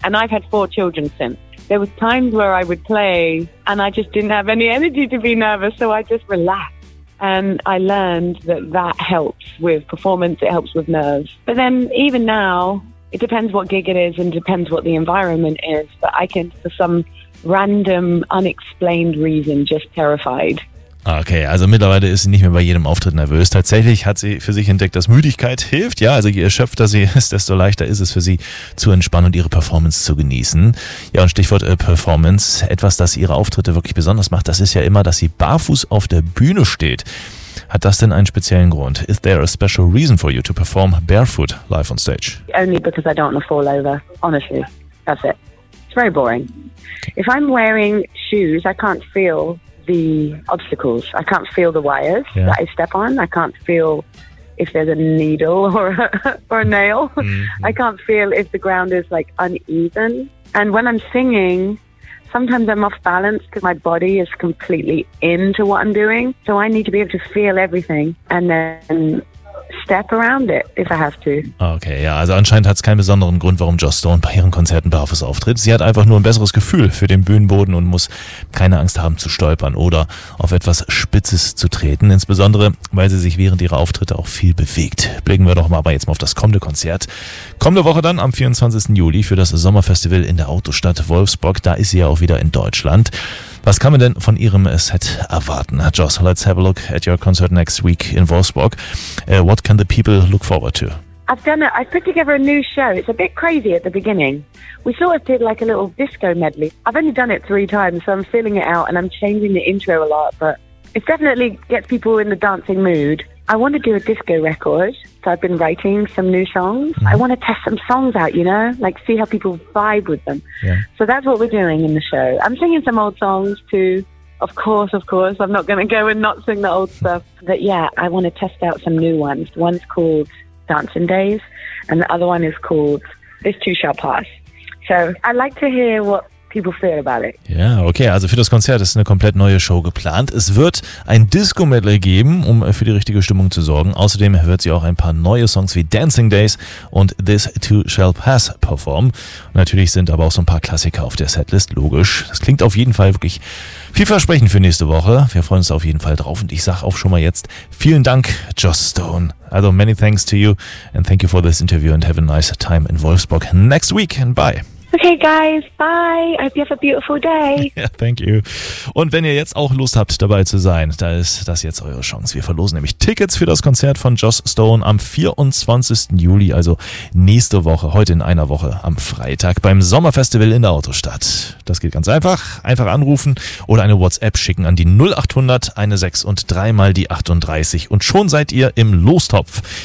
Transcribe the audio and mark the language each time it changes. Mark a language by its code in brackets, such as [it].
[en] And I've had 4 children since. There was times where I would play and I just didn't have any energy to be nervous, so I just relaxed. And I learned that that helps with performance, it helps with nerves. But then, even now, it depends what gig it is and depends what the environment is, but I can, for some random, unexplained reason, just terrified. [de] Okay, also mittlerweile ist sie nicht mehr bei jedem Auftritt nervös. Tatsächlich hat sie für sich entdeckt, dass Müdigkeit hilft. Ja, also je erschöpfter sie ist, desto leichter ist es für sie zu entspannen und ihre Performance zu genießen. Ja, und Stichwort Performance, etwas, das ihre Auftritte wirklich besonders macht, das ist ja immer, dass sie barfuß auf der Bühne steht. Hat das denn einen speziellen Grund? [en] Is there a special reason for you to perform barefoot live on stage? Only because I don't want to fall over. Honestly, that's it. It's very boring. If I'm wearing shoes, I can't feel the obstacles. I can't feel the wires that I step on. I can't feel if there's a needle or or a nail. Mm-hmm. I can't feel if the ground is like uneven. And when I'm singing, sometimes I'm off balance because my body is completely into what I'm doing. So I need to be able to feel everything and then step around it if I have to. [de] Okay, ja, also anscheinend hat es keinen besonderen Grund, warum Joss Stone bei ihren Konzerten barfuß auftritt. Sie hat einfach nur ein besseres Gefühl für den Bühnenboden und muss keine Angst haben zu stolpern oder auf etwas Spitzes zu treten. Insbesondere, weil sie sich während ihrer Auftritte auch viel bewegt. Blicken wir doch mal aber jetzt mal auf das kommende Konzert. Kommende Woche dann am 24. Juli für das Sommerfestival in der Autostadt Wolfsburg. Da ist sie ja auch wieder in Deutschland. Was kann man denn von ihrem Set erwarten? [en] Joss, let's have a look at your concert next week in Wolfsburg. What can the people look forward to? I've put together a new show. It's a bit crazy at the beginning. We sort of did like a little disco medley. I've only done it 3 times, so I'm feeling it out and I'm changing the intro a lot, but it definitely gets people in the dancing mood. I want to do a disco record, so I've been writing some new songs. Mm-hmm. I want to test some songs out, you know, like see how people vibe with them. Yeah. So that's what we're doing in the show. I'm singing some old songs too. Of course, I'm not going to go and not sing the old stuff. But yeah, I want to test out some new ones. One's called Dancing Days, and the other one is called This Too Shall Pass. So I like to hear what people feel about it. [de] Ja, okay, also für das Konzert ist eine komplett neue Show geplant. Es wird ein Disco-Medley geben, um für die richtige Stimmung zu sorgen. Außerdem wird sie auch ein paar neue Songs wie Dancing Days und This Too Shall Pass performen. Und natürlich sind aber auch so ein paar Klassiker auf der Setlist, logisch. Das klingt auf jeden Fall wirklich vielversprechend für nächste Woche. Wir freuen uns auf jeden Fall drauf und ich sag auch schon mal jetzt vielen Dank, Joss Stone. [en] Also many thanks to you and thank you for this interview and have a nice time in Wolfsburg next week and bye. Okay, guys, bye. I hope you have a beautiful day. Yeah, thank you. [de] Und wenn ihr jetzt auch Lust habt, dabei zu sein, da ist das jetzt eure Chance. Wir verlosen nämlich Tickets für das Konzert von Joss Stone am 24. Juli, also nächste Woche, heute in einer Woche, am Freitag beim Sommerfestival in der Autostadt. Das geht ganz einfach. Einfach anrufen oder eine WhatsApp schicken an die 0800 eine 6 und 3 mal die 38 und schon seid ihr im Lostopf.